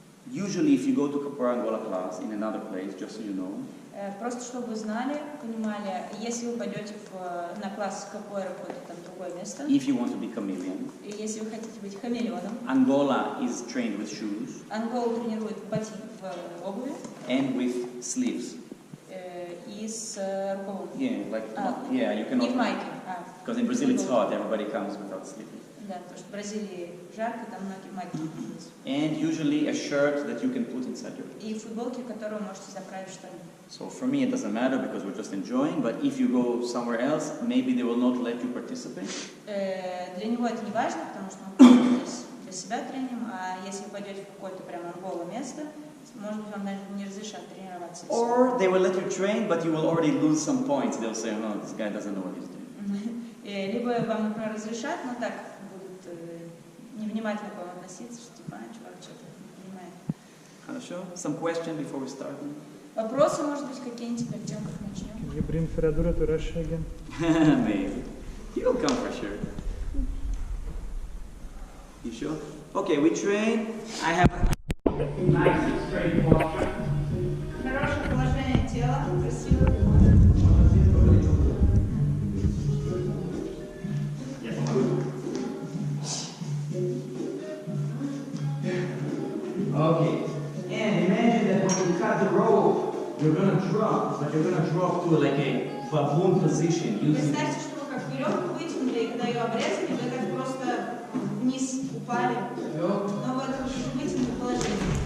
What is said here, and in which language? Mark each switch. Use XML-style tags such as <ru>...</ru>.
<en>Usually, if you go to Capoeira Angola class in another place, just so you know,</en> <ru>просто чтобы вы знали, понимали, если вы пойдете на класс капоэра в какое-то там другое место,</ru> <en>if you want to be chameleon,</en> <ru>и если вы хотите быть хамелеоном,</ru> <en>Angola is trained with shoes</en> <ru>Анголу тренируют в обуви</ru> <en>and with sleeves.</en> <ru>И с рукавом.</ru> <en>Yeah, you cannot.</en> <ru>Не в майке.</ru> <en>Because in Brazil it's hot, everybody comes without sleeves.</en> <ru>Да, потому что в Бразилии жарко, там многие майки находятся.</ru> <en>And usually a shirt that you can put inside your.</en> <ru>И футболки, которые вы можете заправить в штаны.</ru> <en>So for me it doesn't matter because we're just enjoying, but if you go somewhere else, maybe they will not let you participate.</en> <ru>Для него это не важно, потому что он здесь для себя тренинг, а если вы пойдете в какое-то прямо анголо место, Может быть, вам даже не разрешат тренироваться.</ru> <en>Or they will let you train, but you will already lose some points. They'll say, oh, no, this guy doesn't know what he's doing.</en> <ru>Либо вам, например, разрешат, но так будут невнимательно к вам относиться, что типа, чувак что-то не понимает. Хорошо?</ru> <en>Some question before we start?</en> <ru>Вопросы, может быть, какие-нибудь перед тем, как начнем?</ru> <en>Can you bring Ferradura to Russia again? Maybe. He will come for sure. You sure? Okay, we train. I have nice straight posture.</en> <ru>Хорошее положение тела, красивое.</ru> <en>Okay. And imagine that when you cut the rope, you're gonna drop, but you're gonna drop to like a baboon position.</en> <ru>Представьте, что вы как веревку вытянули, и когда ее обрезали, вы так просто вниз упали. Но в этом вытянутом положении.</ru>